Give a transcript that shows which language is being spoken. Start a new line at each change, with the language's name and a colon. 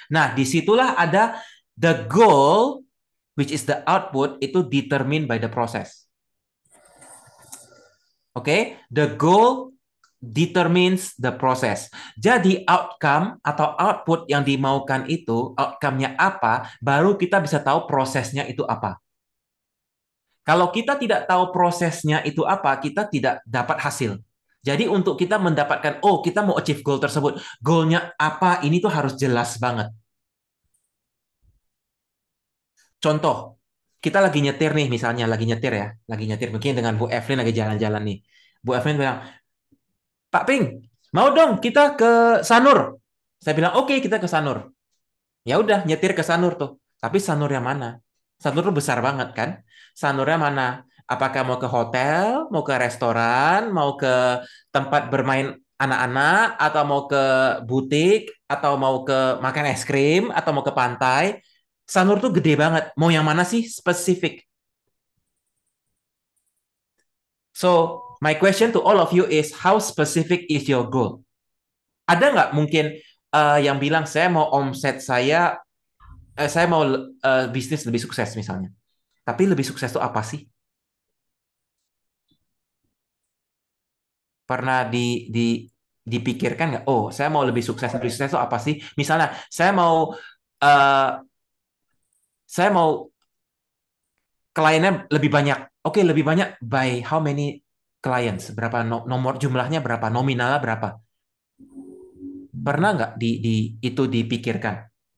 Indonesian: Nah, disitulah ada
English: the goal, which is the output, itu determined by the process. Oke? The goal determines the process.
Indonesian: Jadi outcome atau output yang dimaukan itu, outcome-nya apa, baru kita bisa tahu prosesnya itu apa. Kalau kita tidak tahu prosesnya itu apa, kita tidak dapat hasil. Jadi untuk kita mendapatkan, oh kita mau achieve goal tersebut, goalnya apa, ini tuh harus jelas banget. Contoh, kita lagi nyetir nih, misalnya lagi nyetir ya, lagi nyetir mungkin dengan Bu Evelyn lagi jalan-jalan nih. Bu Evelyn bilang, Pak Ping, mau dong kita ke Sanur. Saya bilang, oke kita ke Sanur. Ya udah nyetir ke Sanur tuh. Tapi Sanur yang mana? Sanur tuh besar banget kan? Sanurnya mana? Apakah mau ke hotel, mau ke restoran, mau ke tempat bermain anak-anak, atau mau ke butik, atau mau ke makan es krim, atau mau ke pantai? Sanur tuh gede banget. Mau yang mana sih spesifik?
English: So, my question to all of you is, how specific is your goal?
Indonesian: Ada nggak mungkin yang bilang saya mau omset saya mau bisnis lebih sukses misalnya. Tapi lebih sukses itu apa sih? Pernah dipikirkan nggak? Oh, saya mau lebih sukses itu apa sih? Misalnya, uh, saya mau kliennya lebih banyak. Oke, lebih banyak
English: by how many clients?
Indonesian: Berapa nomor jumlahnya berapa? Nominalnya berapa? Pernah nggak itu dipikirkan?